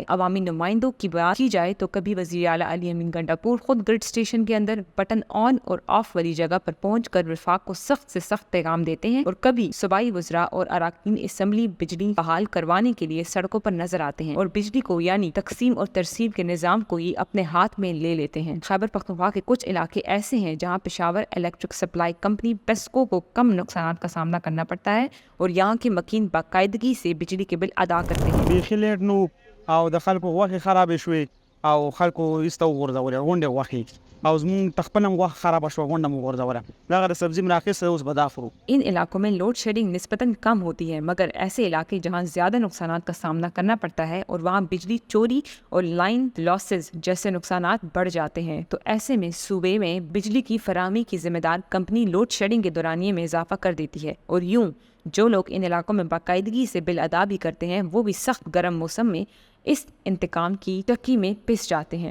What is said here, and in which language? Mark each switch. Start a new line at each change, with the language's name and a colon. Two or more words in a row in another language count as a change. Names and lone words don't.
Urdu: عوامی نمائندوں کی بات کی جائے تو کبھی وزیر اعلیٰ علی امین گنڈاپور خود گرڈ اسٹیشن کے اندر بٹن آن اور آف والی جگہ پر پہنچ کر وفاق کو سخت سے سخت پیغام دیتے ہیں، اور کبھی صوبائی وزراء اور اراکین اسمبلی بجلی بحال کروانے کے لیے سڑکوں پر نظر آتے ہیں اور بجلی کو یعنی تقسیم اور ترسیب کے نظام کو ہی اپنے ہاتھ میں لے لیتے ہیں۔ خیبر پختونخوا کے کچھ علاقے ایسے ہیں جہاں پشاور الیکٹرک سپلائی کمپنی پیسکو کو کم نقصانات کا سامنا کرنا پڑتا ہے، اور یہاں کے مکین باقاعدگی سے بجلی کے بل ادا کرتے ہیں۔
Pashto: بیخي لیټ نو او د خلکو غوښې خرابې شوې او خلکو ایسته وغورځولې غونډې غوښې او زموږ تخپل هم غوښه خرابه شوه، غونډه مو غورځوله. دغه د سبزي مراکز اوس به دا خورو.
Urdu: ان علاقوں میں لوڈ شیڈنگ نسبتاً کم ہوتی ہے، مگر ایسے علاقے جہاں زیادہ نقصانات کا سامنا کرنا پڑتا ہے اور وہاں بجلی چوری اور لائن لاسز جیسے نقصانات بڑھ جاتے ہیں، تو ایسے میں صوبے میں بجلی کی فراہمی کی ذمہ دار کمپنی لوڈ شیڈنگ کے دورانیے میں اضافہ کر دیتی ہے، اور یوں جو لوگ ان علاقوں میں باقاعدگی سے بل ادا بھی کرتے ہیں وہ بھی سخت گرم موسم میں اس انتقام کی چکی میں پس جاتے ہیں۔